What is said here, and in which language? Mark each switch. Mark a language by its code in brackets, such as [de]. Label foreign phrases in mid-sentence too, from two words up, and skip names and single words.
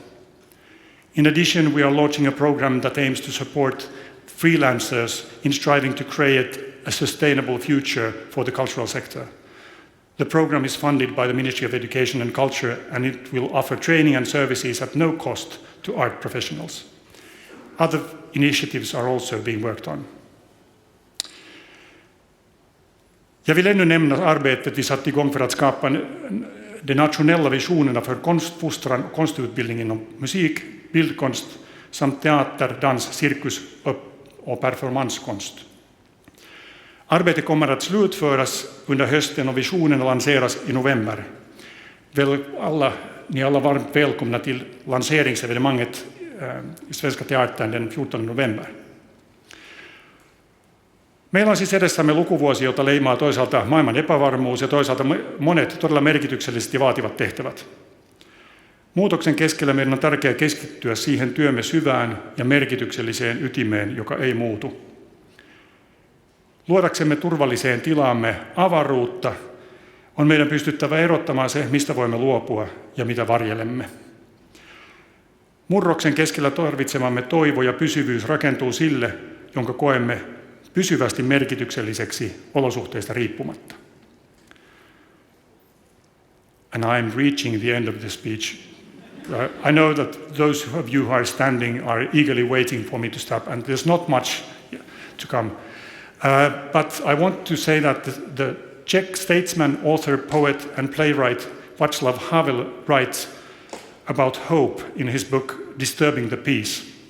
[en] In addition, we are launching a program that aims to support freelancers in striving to create a sustainable future for the cultural sector. The program is funded by the Ministry of Education and Culture, and it will offer training and services at no cost to art professionals. Other initiatives are also being worked on. [sv] Jag vill ännu nämna arbetet vi satt igång för att skapa de nationella visionerna för konstfostran och konstutbildning inom musik, bildkonst samt teater, dans, cirkus och performanskonst. Arbetet kommer att slutföras under hösten och visionerna lanseras i november. Ni är alla varmt välkomna till lanseringsevenemanget i Svenska Teatern den 14 november. [fi] Meillä on siis edessämme lukuvuosi, jota leimaa toisaalta maailman epävarmuus ja toisaalta monet todella merkityksellisesti vaativat tehtävät. Muutoksen keskellä meidän on tärkeää keskittyä siihen työmme syvään ja merkitykselliseen ytimeen, joka ei muutu. Luodaksemme turvalliseen tilaamme avaruutta, on meidän pystyttävä erottamaan se, mistä voimme luopua ja mitä varjelemme. Murroksen keskellä tarvitsemamme toivo ja pysyvyys rakentuu sille, jonka koemme pysyvästi merkitykselliseksi olosuhteista riippumatta. [en] and I'm reaching the end of the speech. I know that those of you who are standing are eagerly waiting for me to stop, and there's not much to come. But I want to say that the Czech statesman, author, poet, and playwright Václav Havel writes about hope in his book Disturbing the Peace.